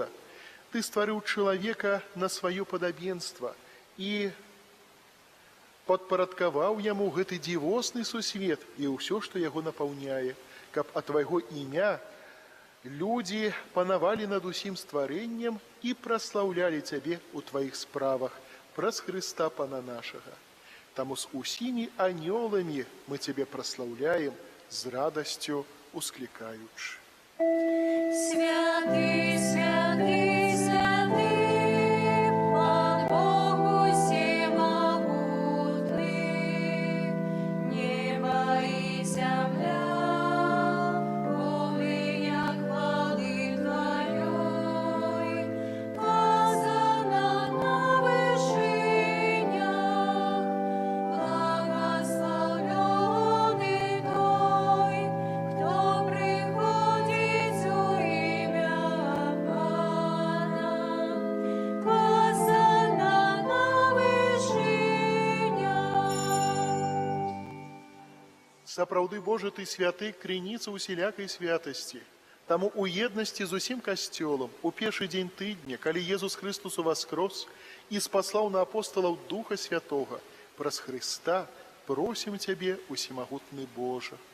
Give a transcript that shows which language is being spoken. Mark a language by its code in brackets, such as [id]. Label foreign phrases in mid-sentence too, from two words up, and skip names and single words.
[be] Ты стварыў чалавека на сваё падабенства і падпарадкаваў яму гэты дзівосны сусвет і ўсё, што яго напаўняе, каб ад твайго імя людзі панавалі над усім стварэннем і праслаўлялі цябе ў тваіх справах праз Хрыста Пана нашага. Таму з усімі анёламі мы цябе праслаўляем, з радасцю усклікаючы. [ru] Святый, святый, святый, Пан Бог усемогутный, небо и земля, полные хвалы Твоей, Хозанна на вышинях, благословенный той, кто приходит в имя Пана. Хозанна на вышинях. [be] Сапраўды Божа, ты святы, крыніца усялякай святасці. Таму у еднасці з усім касцёлам у першы дзень тыдня, калі Езус Христус уваскрос і спаслаў на апосталаў Духа Святога, праз Христа просім цябе, усемагутны Божа.